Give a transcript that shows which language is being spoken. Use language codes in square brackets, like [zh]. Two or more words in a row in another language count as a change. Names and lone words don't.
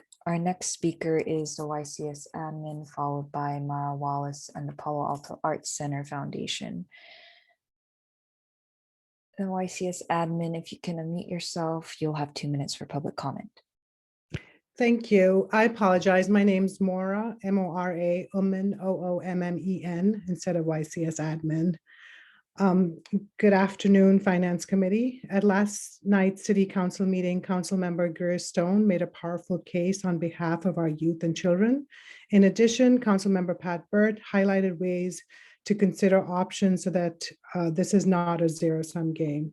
[en] Our next speaker is the YCS admin, followed by Mara Wallace and the Palo Alto Arts Center Foundation. The YCS admin, if you can unmute yourself, you'll have 2 minutes for public comment. Thank you. I apologize. My name's Mora, M-O-R-A, Oommen, O-O-M-M-E-N, instead of YCS admin. Good afternoon, Finance Committee. At last night's City Council meeting, Councilmember Greer Stone made a powerful case on behalf of our youth and children. In addition, Councilmember Pat Burt highlighted ways to consider options so that this is not a zero-sum game.